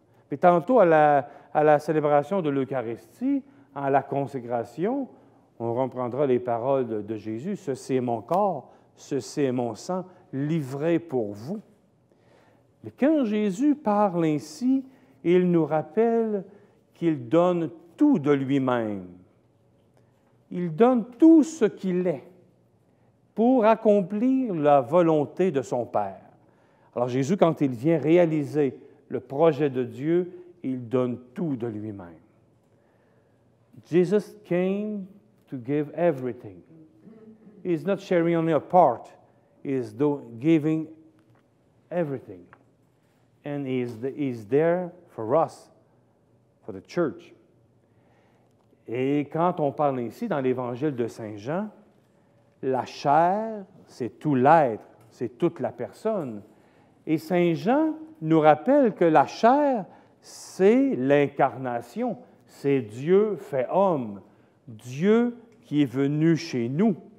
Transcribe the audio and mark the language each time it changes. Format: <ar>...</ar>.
<fr>Mais tantôt, à la célébration de l'Eucharistie, à la consécration, on reprendra les paroles de Jésus. « Ceci est mon corps, ceci est mon sang, livré pour vous. » Mais quand Jésus parle ainsi, il nous rappelle qu'il donne tout de lui-même. Il donne tout ce qu'il est pour accomplir la volonté de son Père. Alors Jésus, quand il vient réaliser le projet de Dieu, il donne tout de lui-même.</fr> <en>Jesus came to give everything. He's not sharing only a part. He's giving everything. And he's there for us, for the church.</en> <fr>Et quand on parle ici, dans l'Évangile de Saint Jean, la chair, c'est tout l'être, c'est toute la personne. Et Saint Jean nous rappelle que la chair, c'est l'incarnation, c'est Dieu fait homme, Dieu qui est venu chez nous.</fr>